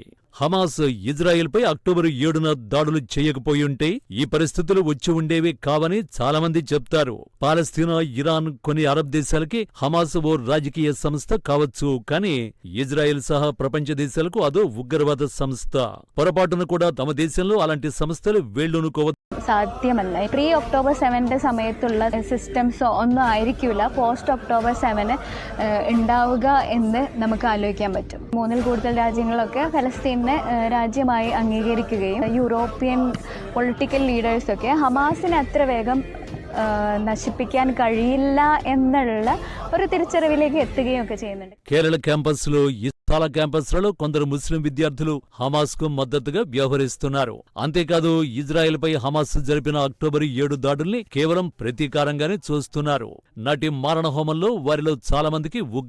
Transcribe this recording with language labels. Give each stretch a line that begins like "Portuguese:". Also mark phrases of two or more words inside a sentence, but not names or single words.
Telugu: హమాస్ ఇజ్రాయెల్పై అక్టోబర్ 7న దాడులు చేయకపోయుంటే ఈ పరిస్థితులు వచ్చి ఉండేవే కావని చాలామంది చెప్తారు. పాలస్తీనా, ఇరాన్, కొన్ని అరబ్ దేశాలకి హమాస్ ఓ రాజకీయ సంస్థ కావచ్చు, కానీ ఇజ్రాయెల్ సహా ప్రపంచ దేశాలకు అదో ఉగ్రవాద సంస్థ. పొరపాటున కూడా తమ దేశంలో అలాంటి సంస్థలు వేళ్లునుకోవ
Malayalam: സാധ്യമല്ല. പ്രീ ഒക്ടോബർ 7 സമയത്തുള്ള സിസ്റ്റംസ് ഒന്നും ആയിരിക്കില്ല പോസ്റ്റ് ഒക്ടോബർ 7 ഉണ്ടാവുക എന്ന് നമുക്ക് ആലോചിക്കാൻ പറ്റും. 3ൽ കൂടുതൽ രാജ്യങ്ങളൊക്കെ ഫലസ്തീനെ രാജ്യമായി അംഗീകരിക്കുകയും
English: European political leaders
Malayalam: ഹമാസിനെ അത്ര വേഗം നശിപ്പിക്കാൻ കഴിയില്ല എന്നുള്ള ഒരു തിരിച്ചറിവിലേക്ക് എത്തുകയൊക്കെ ചെയ്യുന്നുണ്ട്.
Telugu: కేరళ క్యాంపస్లో, చాలా క్యాంపస్లలో కొందరు ముస్లిం విద్యార్థులు హమాస్ కు మద్దతుగా వ్యవహరిస్తున్నారు. అంతేకాదు, ఇజ్రాయెల్పై హమాస్ జరిపిన అక్టోబర్ 7 దాడుల్ని కేవలం ప్రతీకారంగానే చూస్తున్నారు. నాటి మారణహోమంలో వారిలో చాలా మందికి